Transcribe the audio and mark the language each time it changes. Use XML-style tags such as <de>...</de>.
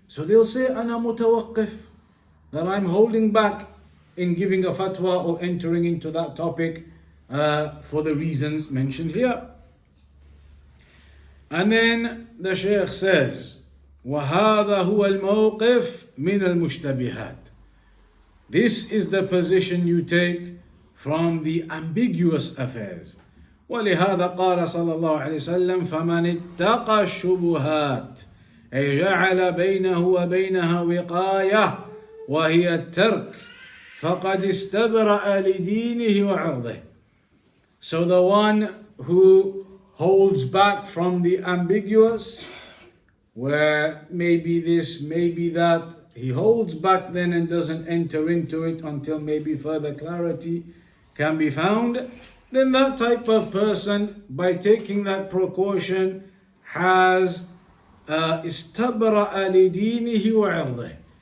<en>So they'll say,</en> <ar>أَنَا مُتَوَقِّف,</ar> <en>that I'm holding back in giving a fatwa or entering into that topic for the reasons mentioned here. And then the Shaykh says,</en> <ar>وَهَذَا هُوَ الْمَوْقِفِ مِنَ الْمُشْتَبِهَاتِ.</ar> <en>This is the position you take from the ambiguous affairs.</en> <ar>وَلِهَذَا قَالَ صلى الله عليه وسلم فَمَنِ اتَّقَى الشُّبُهَاتِ أي جعل بينه وبينها وقاية وهي الترك فقد استبرأ لدينه وعرضه.</ar> <en>So the one who holds back from the ambiguous, where maybe this, maybe that, he holds back then and doesn't enter into it until maybe further clarity can be found, then that type of person, by taking that precaution, has</en> <ar>استبرأ لدينه وعرضه.</ar>